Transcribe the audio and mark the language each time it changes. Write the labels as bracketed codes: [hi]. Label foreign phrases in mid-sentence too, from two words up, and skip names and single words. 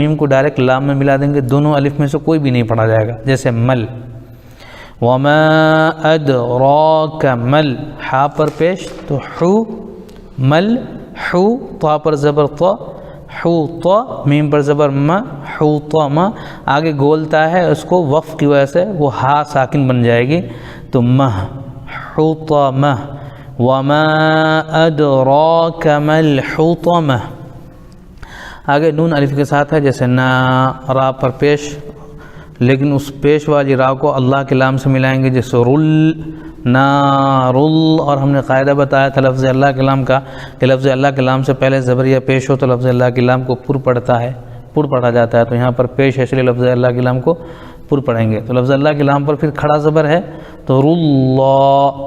[ur] میم کو ڈائریکٹ لام میں ملا دیں گے، دونوں الف میں سے کوئی بھی نہیں پڑھا جائے گا، جیسے مل، [ar] وما ادراک مل، [ur] حا پر پیش تو حو، مل حو، طا پر زبر طا، حو طا، میم پر زبر ما، حو طا ما، آگے گولتا ہے اس کو وقف کی وجہ سے وہ ہا ساکن بن جائے گی، تو مہ، حو طا مہ، [ar] وما ادراک ما الحطمہ، [ur] آگے نون الف کے ساتھ ہے، جیسے نا، را پر پیش لیکن اس پیش والی را کو اللہ کے لام سے ملائیں گے، جیسے رل، نارل، اور ہم نے قاعدہ بتایا تھا لفظ اللہ کے لام کا کہ لفظ اللہ کے لام سے پہلے زبر یا پیش ہو تو لفظ اللہ کے لام کو پر پڑھتا ہے، پر پڑھا جاتا ہے، تو یہاں پر پیش ہے اس لیے لفظ اللہ کے لام کو پر پڑھیں گے، تو لفظ اللہ کے لام پر پھر کھڑا زبر ہے تو رلہ،